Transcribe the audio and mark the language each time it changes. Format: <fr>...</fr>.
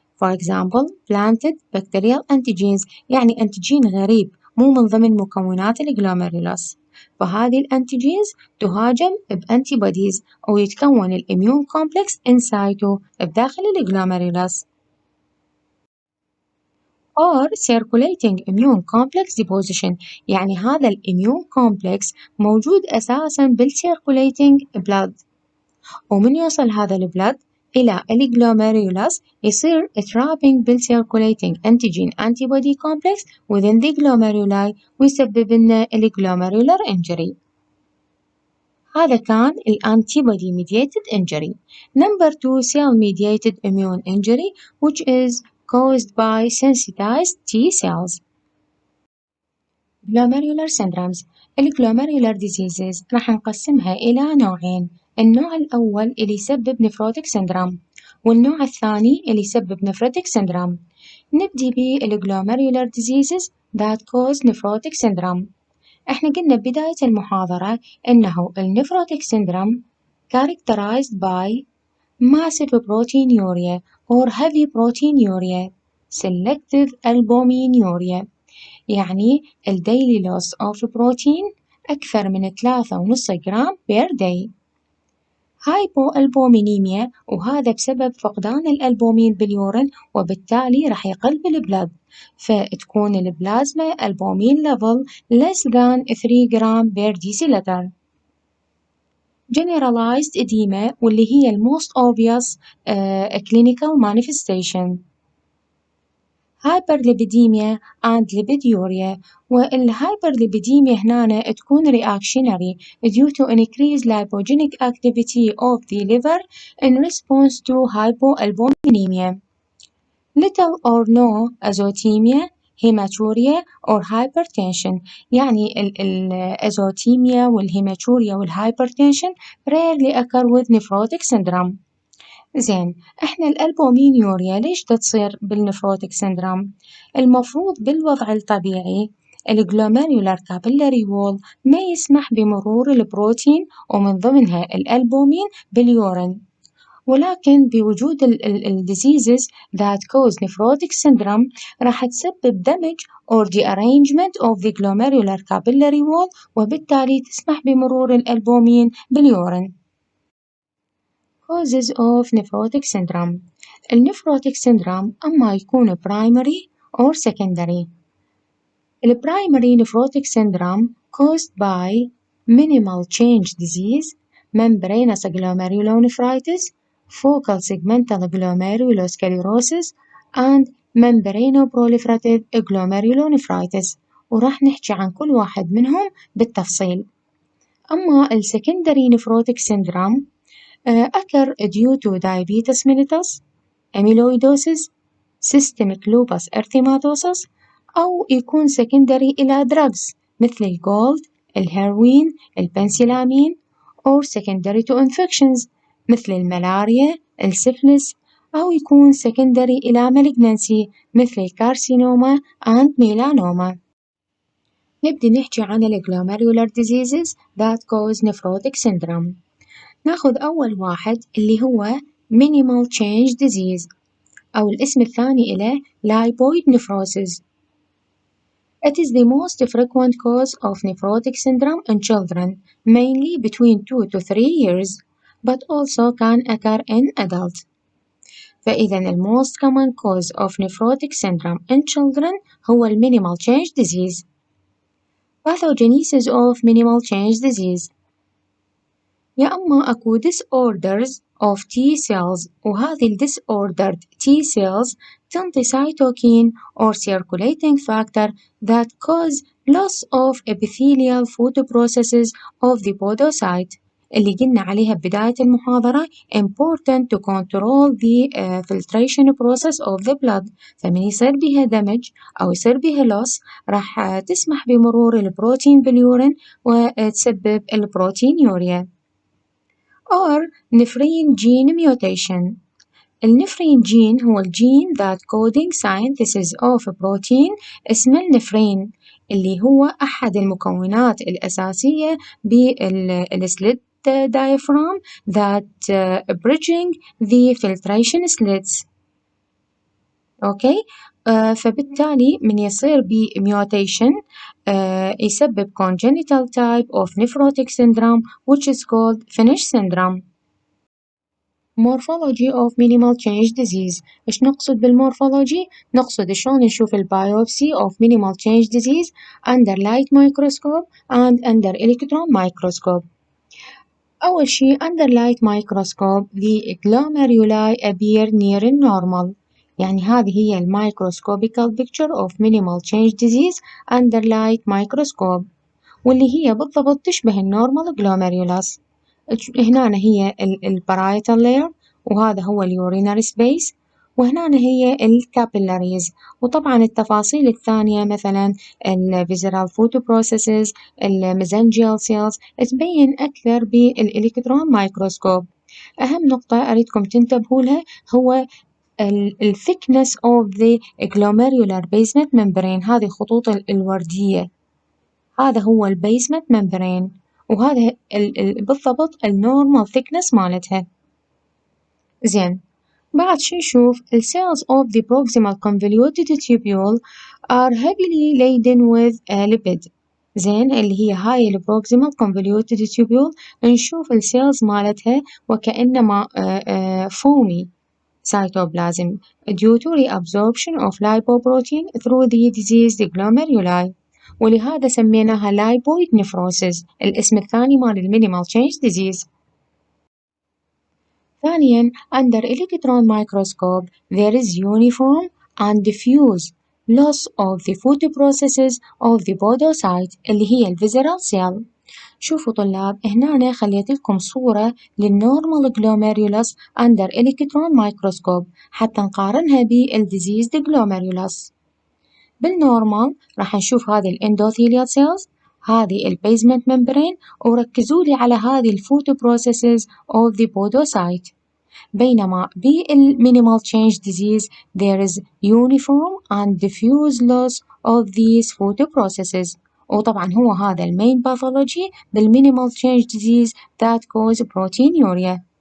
<en>For example planted bacterial antigens</en> <ar>يعني أنتيجين غريب مو من ضمن مكونات الجلوميرولس. فهذه الأنتيجينز تهاجم بأنتيبوديز أو يتكون الإميون كومبلكس إن سايتو بداخل الجلوميرولس.</ar> <en>or circulating immune complex deposition</en> <ar>يعني هذا الإميون كومبلكس موجود أساساً</ar> <en>بالcirculating blood</en> <ar>ومن يوصل هذا البلد إلى الجلوميرولس يصير</ar> <en>trapping بالcirculating antigen antibody complex within the glomeruli</en> <ar>ويسبب لنا</ar> <en>glomerular injury.</en> <ar>هذا كان ال</ar> <en>antibody mediated injury. Number 2 cell mediated immune injury which is caused by sensitized T cells. Glomerular syndromes.</en> <ar>الجلوميرولار diseases راح نقسمها إلى نوعين، النوع الأول اللي يسبب نفروتيك سندروم والنوع الثاني اللي يسبب نفروتيك سندروم. نبدي</ar> <en>بالجلوميرولار diseases that cause nephrotic syndrome.</en> <ar>احنا قلنا ببداية المحاضرة إنه النفروتيك</ar> <en>syndrome characterized by massive proteinuria or heavy proteinuria, selective albuminuria،</en> <ar>يعني ال</ar> <en>daily loss of protein</en> <ar>أكثر من 3.5 جرام</ar> <en>per day.</en> <ar>hypoalbuminemia وهذا بسبب فقدان الألبومين باليورين وبالتالي راح يقل بالبلد، فتكون البلازما ألبومين level less than 3 جرام</ar> <en>per deciliter. generalized edema</en> <ar>واللي هي ال</ar> <en>most obvious clinical manifestation. hyperlipidemia and lipiduria، والhyperlipidemia هنا تكون reactionary due to increased lipogenic activity of the liver in response to hypoalbuminemia. little or no azotemia, hematuria or hypertension،</en> <ar>يعني الأزوتيميا والهيماتوريا</ar> <en>والhypertension rarely occur with nephrotic syndrome.</en> <ar>زين، احنا الألبومينيوريا ليش تصير بالنفروتيك سندروم؟ المفروض بالوضع الطبيعي الجلوميرولار كابيلاري وول ما يسمح بمرور البروتين ومن ضمنها الألبومين باليورين، ولكن بوجود ال</ar> <en>diseases that cause nephrotic syndrome</en> <ar>راح تسبب</ar> <en>damage or derangement of the glomerular capillary wall</en> <ar>وبالتالي تسمح بمرور الألبومين باليورين.</ar> <en>Causes of nephrotic syndrome. النفروتيك syndrome</en> <ar>أما يكون</ar> <en>primary or secondary. primary nephrotic syndrome caused by minimal change disease, membranous glomerulonephritis, focal segmental glomerulosclerosis and membranoproliferative glomerulonephritis،</en> <ar>وراح نحكي عن كل واحد منهم بالتفصيل.</ar> <en>أما secondary nephrotic syndrome occur due to diabetes mellitus, amyloidosis, systemic lupus erythematosus، أو يكون secondary إلى drugs</en> <ar>مثل الجولد، الهيروين، البنسلامين،</ar> <en>or secondary to infections</en> <ar>مثل الملاريا، السفلس،</ar> <en>أو يكون secondary إلى malignancy</en> <ar>مثل الكارسينوما</ar> <en>and melanoma.</en> <ar>نبدأ نحكي عن</ar> <en>glomerular diseases that cause nephrotic syndrome.</en> <ar>ناخذ أول واحد اللي هو</ar> <en>minimal change disease</en> <ar>أو الاسم الثاني إله</ar> <en>lipoid nephrosis. It is the most frequent cause of nephrotic syndrome in children, mainly between 2 to 3 years, but also can occur in adults.</en> <ar>فإذا</ar> <en>the most common cause of nephrotic syndrome in children هو minimal change disease. Pathogenesis of minimal change disease.</en> <ar>يا أما أكو</ar> <en>disorders of T cells وهذه ال disordered T cells تنطي cytokine or circulating factor that cause loss of epithelial photoprocesses of the podocyte</en> <ar>اللي قلنا عليها ببداية المحاضرة</ar> <en>important to control the filtration process of the blood،</en> <ar>فمن يصير بها damage أو يصير بها loss راح تسمح بمرور البروتين باليورين وتسبب البروتينيوريا.</ar> <en>or nephrin gene mutation.</en> <ar>النفرين جين هو الجين</ar> <en>that coding synthesis of protein</en> <ar>اسمه النفرين اللي هو أحد المكونات الأساسية بالسليت diaphragm</ar> <en>that bridging the filtration slits. Okay?</en> <ar>فبالتالي من يصير بميوتيشن يسبب</ar> <en>congenital type of nephrotic syndrome which is called Finnish syndrome. Morphology of minimal change disease.</en> <ar>إيش نقصد بالمورفولوجي؟ نقصد شلون نشوف البايوبسي</ar> <en>of minimal change disease under light microscope and under electron microscope.</en> <ar>أول شي</ar> <en>under light microscope the glomeruli appear near normal، يعني هذه هي microscopical picture of minimal change disease under light microscope</en> <ar>واللي هي بالضبط تشبه النورمال</ar> <en>glomerulus.</en> <ar>هنا هي البارايتال لاير، وهذا هو اليورينري سبيس، وهنا هي الكابيلاريز. وطبعا التفاصيل الثانية مثلا الفيزرال فوتو بروسيسز، الميزنجيال سيلز تبين أكثر بالإلكترون مايكروسكوب. أهم نقطة أريدكم تنتبهوا لها هو ال</ar> <en>thickness of the glomerular basement membrane،</en> <ar>هذه الخطوط الوردية، هذا هو البيسمنت ممبرين، وهذا بالضبط النورمال thickness مالتها. زين، بعد شو نشوف ال</ar> <en>cells of the proximal convoluted tubule are heavily laden with lipid.</en> <ar>زين، اللي هي هاي ال</ar> <en>proximal convoluted tubule نشوف ال cells مالتها وكأنما foamy cytoplasm due to reabsorption of lipoprotein through the diseased glomeruli،</en> <ar>ولهذا سميناها</ar> <en>lipoid nephrosis،</en> <ar>الاسم الثاني مال المينيمال تشينج ديزيز.</ar> <en>ثانيا under electron microscope there is uniform and diffuse loss of the photoprocesses of the podocyte</en> <ar>اللي هي الفيزرال</ar> <en>cell.</en> <ar>شوفوا طلاب، هنا خليت لكم صورة للنورمال glomerulus</ar> <en>under electron microscope</en> <ar>حتى نقارنها بالديزيزد glomerulus. بالنورمال راح نشوف هذه الاندوثيليال سيلز، هذه البيزمنت ممبرين، وركزوا لي على هذه الفوتو بروسيسز</ar> <en>of the podocyte.</en> <ar>بينما بالمينيمال تشينج ديزيز</ar> <en>there is uniform and diffuse loss of these photo processes،</en> <ar>وطبعا هو هذا المين باثولوجي بالمينيمال تشينج ديزيز</ar> <en>that cause proteinuria.</en>